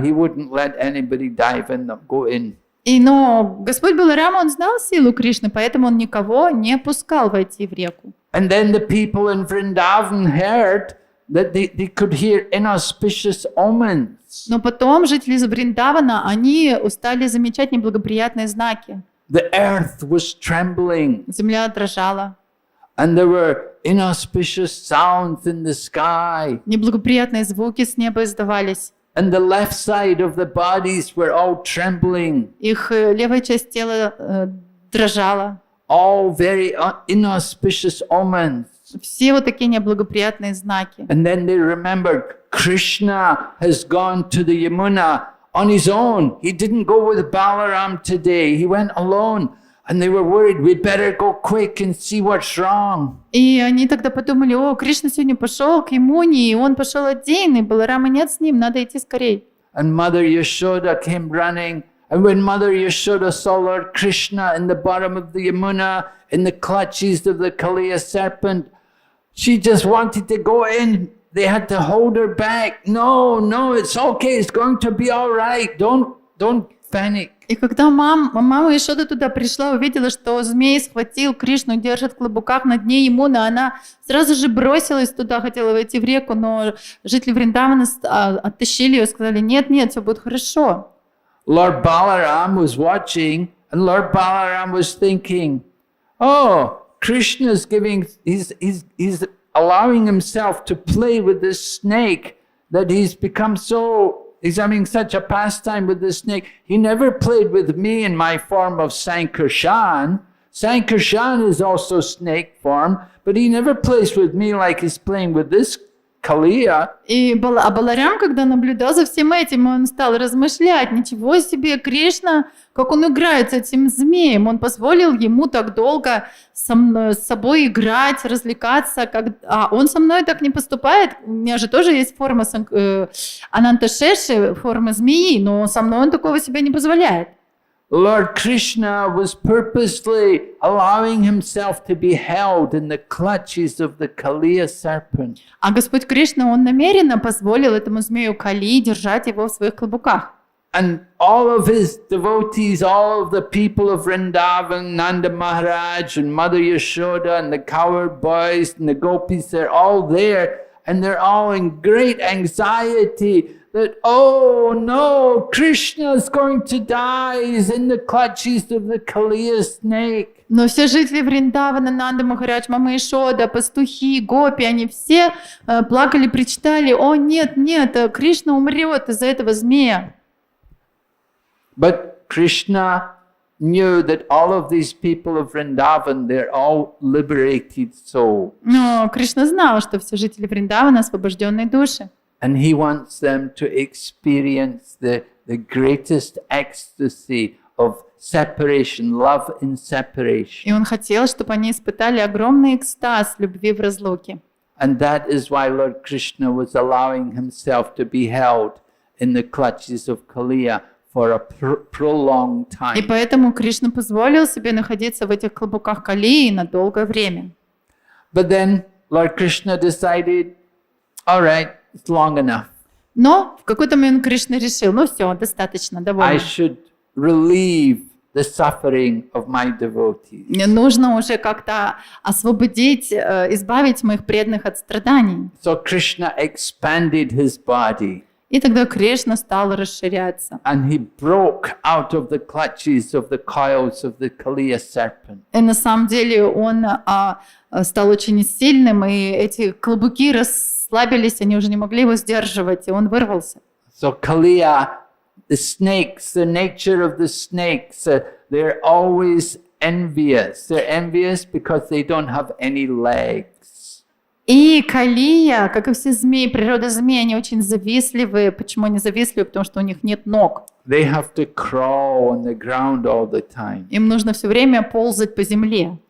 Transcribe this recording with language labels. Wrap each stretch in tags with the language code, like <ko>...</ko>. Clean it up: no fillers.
<en>He wouldn't let anybody dive in, go in.</en> <ru>Но Господь Баларама, он знал силу Кришны, поэтому он никого не пускал войти в реку.</ru> <en>And then the people in Vrindavan heard that they could hear inauspicious omens.</en> <ru>Но потом жители Вриндавана, они стали замечать неблагоприятные знаки.</ru> <en>The earth was trembling.</en> <ru>Земля дрожала.</ru> <en>And there were inauspicious sounds in the sky.</en> <ru>Неблагоприятные звуки с неба издавались.</ru> <en>And the left side of the bodies were all trembling.</en> <ru>Их левая часть тела дрожала.</ru> <en>All very inauspicious omens.</en> <ru>Все вот такие неблагоприятные знаки.</ru> <en>And then they remembered Krishna has gone to the Yamuna on his own. He didn't go with Balaram today. He went alone. And they were worried, we better go quick and see what's wrong.</en> <ru>И они тогда подумали, о, Кришна сегодня пошел к Ямуне, и он пошел один, и Баларама нет с ним, надо идти скорей.</ru> <en>And Mother Yashoda came running. And when Mother Yashoda saw Lord Krishna in the bottom of the Yamuna, in the clutches of the Kaliya serpent, she just wanted to go in. They had to hold her back. No, it's okay. It's going to be all right. Don't panic.</en> <ru>И когда мама Ишода туда пришла, увидела, что змей схватил Кришну, держит в клобуках на дне Ямуна, она сразу же бросилась туда, хотела войти в реку, но жители Вриндавана оттащили ее и сказали, нет, все будет хорошо.</ru> <en>Lord Balaram was watching, and Lord Balaram was thinking, oh, Krishna's he's allowing himself to play with this snake, that he's having such a pastime with this snake. He never played with me in my form of Sankarshan. Sankarshan is also snake form, but he never plays with me like he's playing with this Kaliya.</en> <ru>И Баларам, когда наблюдал за всем этим, он стал размышлять, ничего себе, Кришна, как он играет с этим змеем, он позволил ему так долго с собой играть, развлекаться, а он со мной так не поступает, у меня же тоже есть форма Ананташеши, форма змеи, но со мной он такого себе не позволяет.</ru> <en>Lord Krishna was purposely allowing himself to be held in the clutches of the Kaliya serpent.</en> <ru>А Господь Кришна, он намеренно позволил этому змею Кали держать его в своих клобуках.</ru> <en>And all of his devotees, all of the people of Vrindavan, Nanda Maharaj and Mother Yashoda and the cowherd boys and the gopis, they're all there and they're all in great anxiety that, oh no, Krishna is going to die. He's in the clutches of the Kaliya snake.</en> <ru>Но все жители Вриндавана, Нанда Махарадж, Мама Ишода, пастухи, гопи, они все плакали, причитали, о нет, Кришна умрет из-за этого змея.</ru> <en>But Krishna knew that all of these people of Vrindavan, they're all liberated souls.</en> <ru>Но Кришна знал, что все жители Вриндавана освобожденные души.</ru> <en>And he wants them to experience the greatest ecstasy of separation, love in separation.</en> <ru>И он хотел, чтобы они испытали огромный экстаз любви в разлуке.</ru> <en>And that is why Lord Krishna was allowing himself to be held in the clutches of Kaliya for a prolonged</en> <ru>И</ru> <en>time.</en> <ru>поэтому Кришна позволил себе находиться в этих клубуках Калии на долгое время.</ru> <en>But then Lord Krishna decided, all right, it's long enough.</en> <ru>Но в какой-то момент Кришна решил, ну все, достаточно,</ru> <en>I</en> <ru>довольно.</ru> <en>should relieve the suffering of my devotees.</en> <ru>Мне нужно уже как-то освободить, избавить моих преданных от страданий.</ru> <en>So Krishna expanded his body</en> <ru>И тогда Кришна стал расширяться.</ru> <en>and he broke out of the clutches of the coils of the Kaliya serpent.</en> <ru>И на самом деле он стал очень сильным, и эти клубуки расслабились, они уже не могли его сдерживать, и он вырвался.</ru> <en>So Kaliya, the snakes, the nature of the snakes, they're always envious. They're envious because they don't have any legs.</en> <ru>И Калия, как и все змеи, природа змей, они очень завистливые. Почему они завистливые? Потому что у них нет ног.</ru> <en>They have to crawl on the ground all the time.</en> <ru>Им нужно все время ползать по земле.</ru>